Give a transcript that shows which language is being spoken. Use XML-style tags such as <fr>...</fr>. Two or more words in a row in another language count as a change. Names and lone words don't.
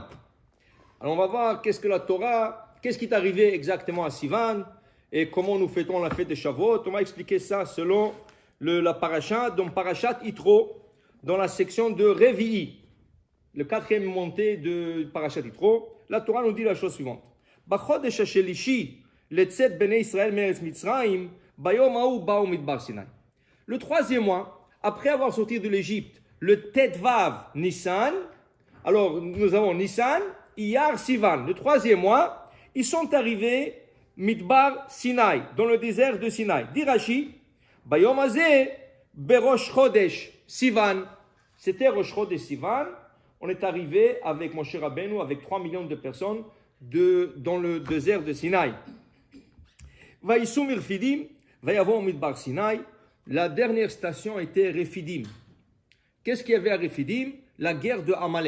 <fr>Alors, on va voir qu'est-ce que la Torah, qu'est-ce qui est arrivé exactement à Sivan et comment nous fêtons la fête de Shavuot. On va expliquer ça selon la parasha, donc Parashat Yitro, dans la section de Revi'i, le quatrième montée de Parashat Yitro. La Torah nous dit la chose suivante.</fr> <he>בחודש השלישי לצאת בני ישראל מארץ מצרים ביום הזה באו מדבר סיני.</he> <fr>Le troisième mois, après avoir sorti de l'Égypte, le</fr> <he>ט"ו ניסן,</he> <fr>alors nous avons Nissan, Iyar, Sivan. Le troisième mois, ils sont arrivés</fr> <he>מדבר סיני,</he> <fr>dans le désert de Sinai.</fr> <he>Dit Rashi, ביום הזה, בראש חודש סיון.</he> <fr>C'était Rosh Chodesh Sivan. On est arrivé avec Moshe Rabbeinu, avec 3 millions de personnes dans le désert de Sinai.</fr> <he>ויסעו מרפידים ויבאו מדבר סיני.</he> <fr>La dernière station était Refidim. Qu'est-ce qu'il y avait à Refidim? La guerre de Amalek.</fr>